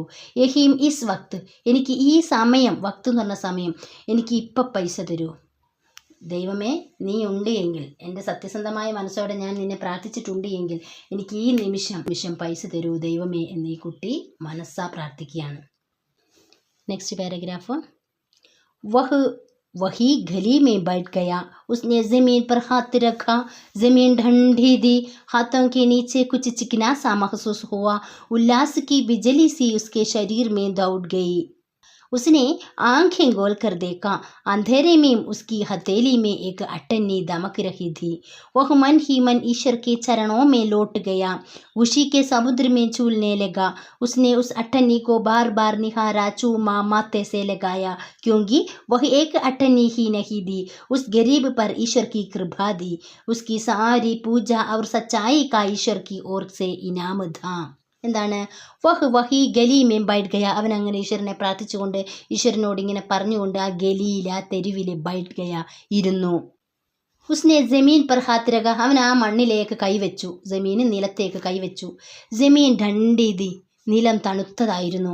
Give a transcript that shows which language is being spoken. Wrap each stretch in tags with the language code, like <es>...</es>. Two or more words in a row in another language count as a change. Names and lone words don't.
<hi>यहीं इस वक्त,</hi> <ml>എനിക്ക് ഈ സമയം, വക്ത് എന്ന് പറഞ്ഞ സമയം, എനിക്ക് ഇപ്പം പൈസ തരൂ. ദൈവമേ, നീ ഉണ്ട് എങ്കിൽ, എൻ്റെ സത്യസന്ധമായ മനസ്സോടെ ഞാൻ നിന്നെ പ്രാർത്ഥിച്ചിട്ടുണ്ട് എങ്കിൽ, എനിക്ക് ഈ നിമിഷം പൈസ തരൂ ദൈവമേ എന്ന് ഈ കുട്ടി മനസ്സാ പ്രാർത്ഥിക്കുകയാണ്.</ml> <en>next paragraph.</en> <hi>वही गली में बैठ गया, उसने ज़मीन पर हाथ रखा, ज़मीन ठंडी थी, हाथों के नीचे कुछ चिकना सा महसूस हुआ, उल्लास की बिजली सी उसके शरीर में दौड़ गई. उसने आंखें खोल कर देखा, अंधेरे में उसकी हथेली में एक अट्टनी दमक रही थी. वह मन ही मन ईश्वर के चरणों में लौट गया, खुशी के समुद्र में झूलने लगा. उसने उस अट्टनी को बार बार निहारा, चूमा, माथे से लगाया, क्योंकि वह एक अट्टनी ही नहीं थी, उस गरीब पर ईश्वर की कृपा थी. उसकी सारी पूजा और सच्चाई का ईश्वर की ओर से इनाम था.</hi> <ml>എന്താണ്?</ml> <hi>वही गली में बैठ गया,</hi> <ml>അവൻ അങ്ങനെ ഈശ്വരനെ പ്രാർത്ഥിച്ചുകൊണ്ട്, ഈശ്വരനോട് ഇങ്ങനെ പറഞ്ഞുകൊണ്ട് ആ ഗലിയിൽ, ആ തെരുവിൽ</ml> <hi>बैठ गया,</hi> <ml>ഇരുന്നു.</ml> <hi>उसने ज़मीन पर हाथ रखा,</hi> <ml>അവൻ ആ മണ്ണിലേക്ക് കൈവച്ചു, ജമീൻ നിലത്തേക്ക് കൈവച്ചു.</ml> <hi>ज़मीन ठंडी थी,</hi> <ml>നിലം തണുത്തതായിരുന്നു.</ml>